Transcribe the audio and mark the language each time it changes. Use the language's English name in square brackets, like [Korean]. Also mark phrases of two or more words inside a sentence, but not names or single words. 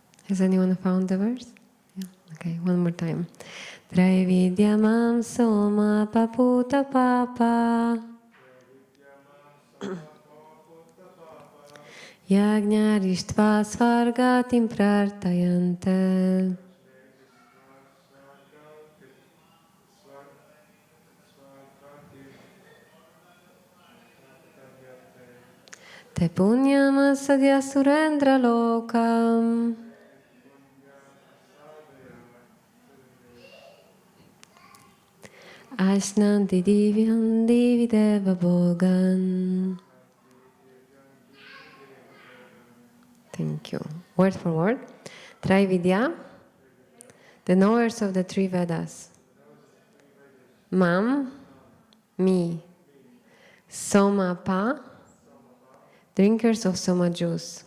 [English] Has anyone found the verse? Yeah. Okay, one more time. [Sanskrit] Traividyamam soma paputa papa Yajnarištva svargatim prartayante Te punyam sadhya surendra lokam Ashnanti divyam divideva bhogan. [English] Thank you. Word for word. Traividya, the knowers of the three Vedas. Mam, me. [Sanskrit] Soma pa, [English] drinkers of soma juice.